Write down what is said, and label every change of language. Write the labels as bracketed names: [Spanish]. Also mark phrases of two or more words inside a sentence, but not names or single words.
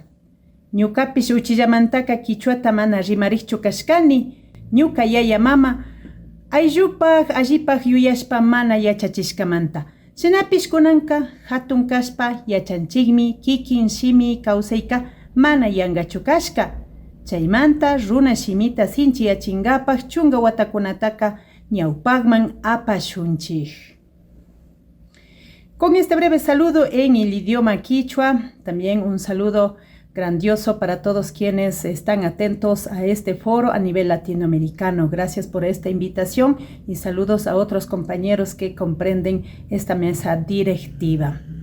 [Quechua] Ñukapish uchillamantaka Quichuata mana rimarikchu kashkani, ñuka yaya mama ayllupaq allipaq yuyashpa mana yachachishkamanta. Shinapish kunanka hatun kashpa yachanchikmi kikin shimi kawsayka mana yangachu kashka. Chaymanta runa shimita sinchiyachingapaq chunga watakunataka ñawpaqman apashunchik. [Spanish] Con este breve saludo en el idioma quichua, también un saludo grandioso para todos quienes están atentos a este foro a nivel latinoamericano. Gracias por esta invitación y saludos a otros compañeros que comprenden esta mesa directiva.